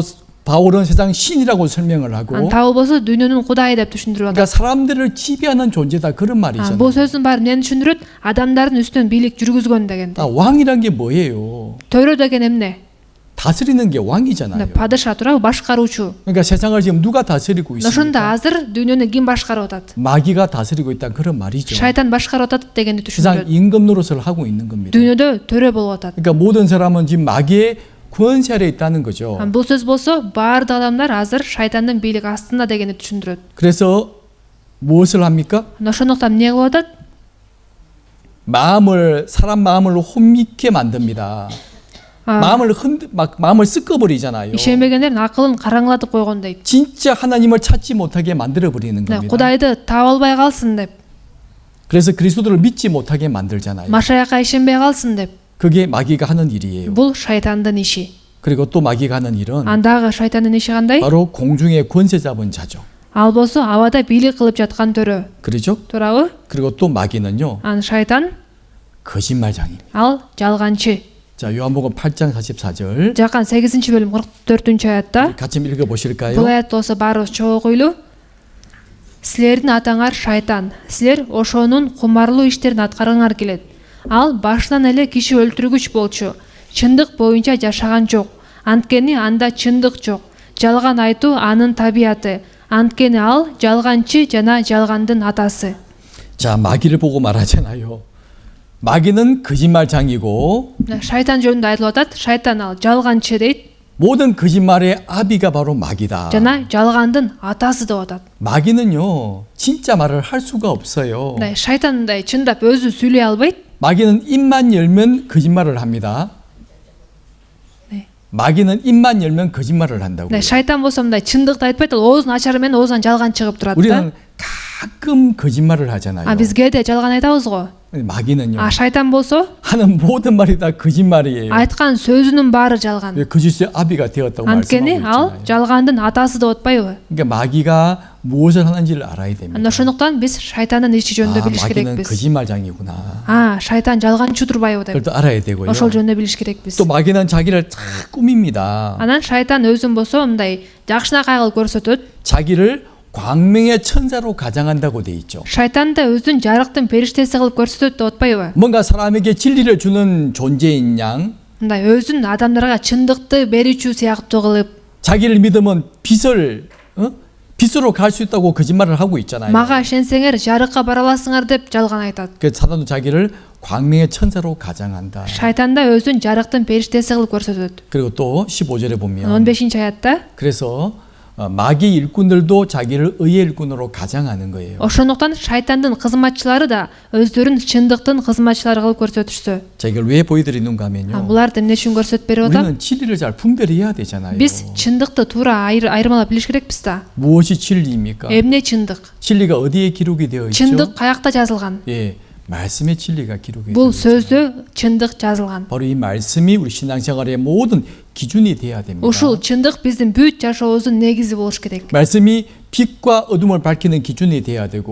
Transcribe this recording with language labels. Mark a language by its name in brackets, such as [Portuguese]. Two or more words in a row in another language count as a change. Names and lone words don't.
[Korean] 또 바울은 세상 신이라고 설명을 하고 [Kyrgyz] Тау болсо дүйнөнүн кудайы деп түшүндүрүп [Korean] 그러니까 [Kyrgyz] атат. [Korean] 사람들을 지배하는 존재다 그런 말이잖아요. [Kyrgyz] Бул сөздүн баары эмнени түшүндүрөт? Адамдардын үстүнөн бийлик жүргүзгөн деген. [Korean] 왕이란 게 뭐예요? [Kyrgyz] Төрө деген эмне? [Korean] 다스리는 게 왕이잖아요. [Kyrgyz] Падыша туурабы? Башкаруучу. [Korean] 그러니까 세상을 지금 누가 다스리고 [Kyrgyz] Ошондо [Korean] 있습니까? [Kyrgyz] азыр дүйнөнү ким башкарып атат? [Korean] 마귀가 다스리고 있다 그런 말이죠. [Kyrgyz] Шайтан башкарып атат дегенди [Korean] 세상 [Kyrgyz] түшүндүрөт. [Korean] 임금 노릇을 하고 있는 겁니다. [Kyrgyz] Дүйнөдө төрө болуп атат. [Korean] 그러니까 모든 사람은 지금 마귀의 권세 아래 있다는 거죠. [Kyrgyz] Бул сөз болсо баардык адамдар азыр шайтандын бийлиги астында дегенди түшүндүрөт. [Korean] 그래서 무엇을 합니까? [Kyrgyz] Ошондуктан эмне кылып атат? [Korean] 사람 마음을 혼미케 만듭니다. 마음을 섞어버리잖아요. [Kyrgyz] Ишенбегендердин акылын караңлатып койгон дейт. [Korean] 진짜 하나님을 찾지 못하게 만들어 버리는 겁니다. [Kyrgyz] Кудайды таап албай калсын деп, [Korean] 그래서 그리스도를 믿지 못하게 만들잖아요. [Kyrgyz] Машаякка ишенбей калсын деп. [Korean] 그게 마귀가 하는 일이에요. [Kyrgyz] Бул шайтандын иши. [Korean] 그리고 또 마귀가 하는 일은 [Kyrgyz] Андагы шайтандын иши кандай? [Korean] 바로 공중의 권세 잡은 자죠. [Kyrgyz] Ал болсо абада бийлик кылып жаткан төрө. [Korean] 그렇죠? [Kyrgyz] Туурабы? [Korean] 그리고 또 마귀는요. [Kyrgyz] Ан шайтан [Korean] 거짓말장입니다. [Kyrgyz] ал жалганчы. [Korean] 자, 요한복음 8장 44절. [Kyrgyz] Жакан 8-бөлүм 44-аятта [Korean] 같이 읽어 보실까요? [Kyrgyz] бул аят болсо баарыбыз чогуу окуйлу. Силердин атаңар шайтан. Силер ошонун кумарлуу иштерин аткаргыңар келет. Ал башынан эле киши өлтүргүч болчу. Чындык боюнча жашаган жок. Анткени анда чындык жок. Жалган айтуу анын табияты. Анткени ал жалганчы жана жалгандын атасы. [Korean] 자, 마귀를 보고 말하잖아요. 마귀는 거짓말장이고 [Kyrgyz] Шайтан жөнүндө айтылып атат. Шайтан ал жалганчы дейт. [Korean] 모든 거짓말의 아비가 바로 마귀다. [Kyrgyz] жана жалгандын атасы деп атат. [Korean] 마귀는요, 진짜 말을 할 수가 없어요. [Kyrgyz] Шайтан мындай чындап өзү сүйлөй албайт. [Korean] 마귀는 입만 열면 거짓말을 합니다. 마귀는 입만 열면 거짓말을 한다고요. [Kyrgyz] Шайтан болсо мындай чындыкты айтпайт, ал оозун ачары менен оозунан жалган чыгып турат да. [Korean] 우리는 가끔 거짓말을 하잖아요. [Kyrgyz] Бизге да жалган айтабыз го. [Korean] 마귀는요, [Kyrgyz] Шайтан болсо [Korean] 하는 모든 말이 다 거짓말이에요. [Kyrgyz] айткан сөзүнүн баары жалган. [Korean] 왜 거짓의 아비가 되었다고 [Kyrgyz] Анткени [Korean] 말씀하고 [Kyrgyz] ал [Korean] 있잖아요. [Kyrgyz] жалгандын атасы деп атпайбы? [Korean] 그러니까 마귀가 무엇을 하는지를 알아야 됩니다. [Kyrgyz] Ошондуктан биз шайтандын иши жөнүндө билиш [Korean] 마귀는 [Kyrgyz] керекпиз. [Korean] 거짓말장이구나. [Kyrgyz] Шайтан жалганчы турбайбы деп. [Korean] 그걸 또 알아야 되고요. [Kyrgyz] Ошол жөнүндө билиш керекпиз. [Korean] 또 마귀는 자기를 다 꾸밉니다. [Kyrgyz] Анан шайтан өзүн болсо мындай жакшынакай кылып көрсөтөт. [Korean] 자기를 광명의 천사로 가장한다고 돼 있죠. [Kyrgyz] Шайтан да өзүн жарыктын периштеси кылып көрсөтөт деп атпайбы? [Korean] 뭔가 사람에게 진리를 주는 존재인 양, [Kyrgyz] мындай өзүн адамдарга чындыкты берүүчү сыяктуу кылып, [Korean] 자기를 믿으면 빛으로 갈 수 있다고 거짓말을 하고 있잖아요. [Kyrgyz] мага ишенсеңер жарыкка бара аласыңар деп жалган айтат. [Korean] 그 사단도 자기를 광명의 천사로 가장한다. [Kyrgyz] Шайтан да өзүн жарыктын периштеси кылып көрсөтөт. [Korean] 그리고 또 15절에 보면 [Kyrgyz] 15-аятта [Korean] 그래서 마귀 일꾼들도 자기를 의의 일꾼으로 가장하는 거예요. [Kyrgyz] ошондуктан шайтандын кызматчылары да өздөрүн чындыктын кызматчылары кылып көрсөтүшсү. [Korean] 자, 이걸 왜 보여드리는가 하면요. [Kyrgyz] Буларды эмне үчүн көрсөтүп берип атам? [Korean] 우리는 진리를 잘 분별해야 되잖아요. [Kyrgyz] Биз чындыкты туура айырмалап билиш керекпиз да. [Korean] 무엇이 진리입니까? [Kyrgyz] Эмне чындык? [Korean] 진리가 어디에 기록이 되어 있죠? [Kyrgyz] Чындык каякта жазылган? [Korean] 예, 말씀의 진리가 기록이 되어 [Kyrgyz] Бул [Korean] 있죠. [Kyrgyz] сөздө чындык жазылган. [Korean] 바로 이 말씀이 우리 신앙생활의 모든 기준이 돼야 됩니다. [Kyrgyz] Ушул чындык биздин бүт жашообуздун негизи болуш керек. [Korean] 말씀이 빛과 어둠을 밝히는 기준이 돼야 되고,